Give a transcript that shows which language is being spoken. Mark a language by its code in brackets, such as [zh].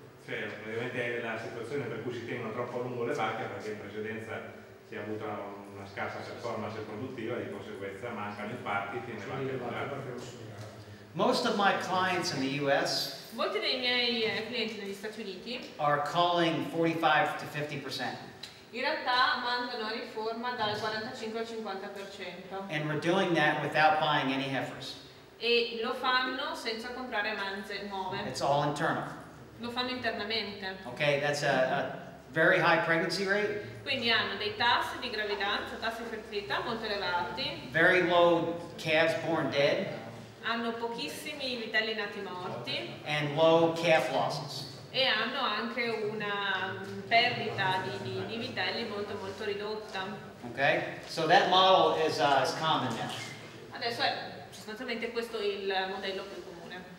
[it] Cioè, praticamente è la situazione per cui si tengono troppo a lungo le vacche perché in precedenza si è avuta una scarsa performance produttiva e di conseguenza mancano i parti nelle vacche lungate. [en] Most of my clients in the US [it] Molti dei miei clienti negli Stati Uniti [en] are calling 45 to 50%. [it] in realtà mandano a riforma dal 45 al 50% [en] And we're doing that without buying any heifers. [it] e lo fanno senza comprare manze nuove, [en] It's all internal. [it] lo fanno internamente. [en] Okay, that's a very high pregnancy rate, [it] Quindi hanno dei tassi di gravidanza, tassi di fertilità molto elevati, [en] very low calves born dead, [it] hanno pochissimi vitelli nati morti [en] and low calf losses. [it] e hanno anche una perdita di vitelli molto molto ridotta. [en] Okay, so that model is common now. [it] Adesso sostanzialmente questo è il modello più comune.